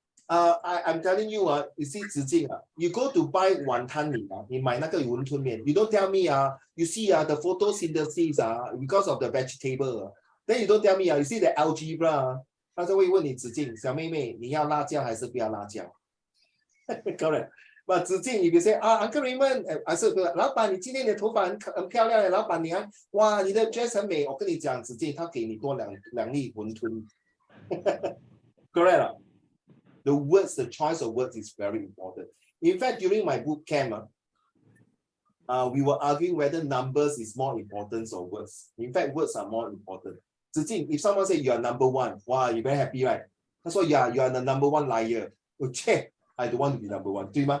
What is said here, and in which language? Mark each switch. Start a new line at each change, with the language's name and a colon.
English: I'm telling you, you see, Zijing, you go to buy wanton mee,
Chinese: 你买那个云吞面,
English: you don't tell me, you see the photosynthesis because of the vegetable. Then you don't tell me, you see the algebra,
Chinese: 他就会问你子静，小妹妹，你要辣椒还是不要辣椒？
English: Correct.
Chinese: But 子静，你比如说Uncle Raymond，还是老板，你今天的头发很漂亮，老板娘，哇，你的 dress 很美。我跟你讲，子静，他给你多两粒馄饨。
English: Correct. The words, the choice of words is very important. In fact, during my boot camp, we were arguing whether numbers is more important or words. In fact, words are more important. Zijing, if someone say you are number one, wow, you're very happy, right? That's why you are the number one liar. Okay, I don't want to be number one.